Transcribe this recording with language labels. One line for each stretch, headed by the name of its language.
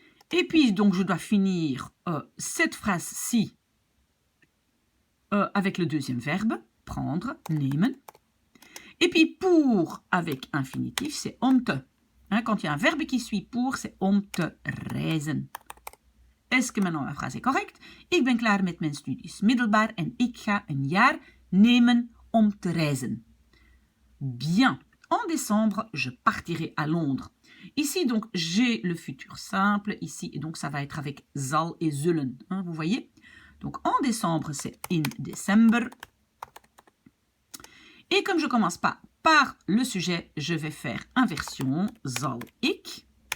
French: Et puis, donc, je dois finir cette phrase-ci avec le deuxième verbe, prendre, nemen. Et puis, pour, avec infinitif, c'est
Dutch: om te.
French: Hein, quand il y a un verbe qui suit pour, c'est
Dutch: om te reizen.
French: Est-ce que maintenant ma phrase est correcte?
Dutch: Ik ben klaar met mijn studies middelbaar en ik ga een jaar nemen om te reizen.
French: Bien. En décembre, je partirai à Londres. Ici, donc, j'ai le futur simple ici, et donc ça va être avec zal et zullen. Hein, vous voyez? Donc, en décembre, c'est
Dutch: in December.
French: Et comme je ne commence pas par le sujet, je vais faire inversion,
Dutch: zal ik.